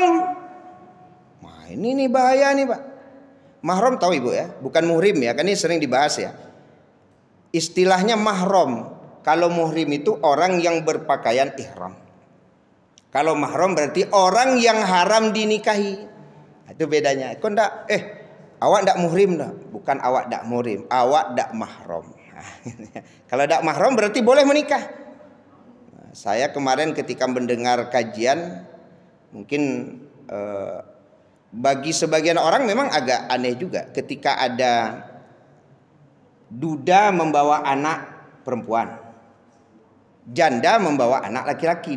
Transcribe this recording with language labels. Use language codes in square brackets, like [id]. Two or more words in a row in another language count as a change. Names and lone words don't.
[id] Nah, ini nih bahaya nih, Pak. Mahram tahu Ibu ya, bukan muhrim ya, kan ini sering dibahas ya. Istilahnya mahram. Kalau muhrim itu orang yang berpakaian ihram. Kalau mahram berarti orang yang haram dinikahi. Itu bedanya. [min] Kok ndak? Awak ndak muhrim dah. Bukan awak ndak muhrim, awak ndak mahram. [id] Kalau ndak mahram berarti boleh menikah. Saya kemarin ketika mendengar kajian, mungkin bagi sebagian orang memang agak aneh juga ketika ada duda membawa anak perempuan, janda membawa anak laki-laki.